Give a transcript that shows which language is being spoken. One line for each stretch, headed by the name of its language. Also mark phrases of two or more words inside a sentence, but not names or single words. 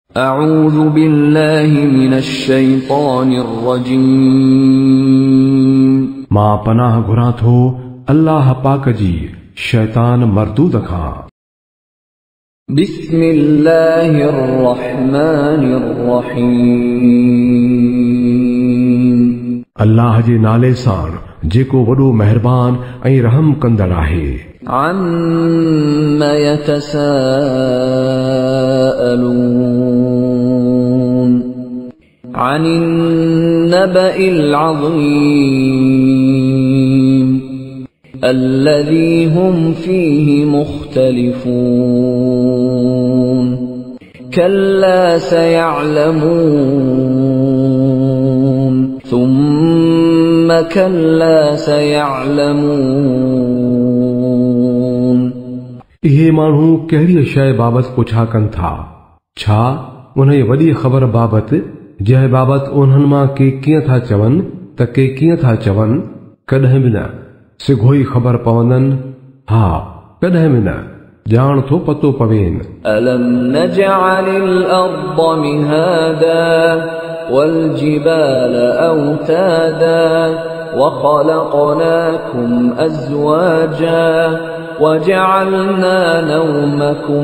Arabic: أعوذ بالله من الشيطان الرجيم
Sindhi: मां पनाह घुरां थो अल्लाह पाक जी शैतान मरदूद खां।
Arabic: بسم الله الرحمن الرحيم
Sindhi: अल्लाह जे नाले सां जेको वॾो मेहरबान ऐं रहम कंदड़ आहे।
Arabic: عما يتساءلون عن النبأ العظيم الذي هم فيه مختلفون كلا سيعلمون ثم كلا سيعلمون
Sindhi: इहे माण्हू कहिड़ी शइ बाबति पुछा कनि था, छा उन वॾी ख़बर बाबति जंहिं बाबति उन्हनि मां के कीअं था चवनि त के कीअं था चवनि, कॾहिं बि न सिघो ई ख़बर पवंदनि। हा, कॾहिं बि न ॼाण थो पतो पवेनि।
Arabic: ألم نجعل الأرض مهادا والجبال أوتادا وخلقناكم أزواجا وجعلنا نومكم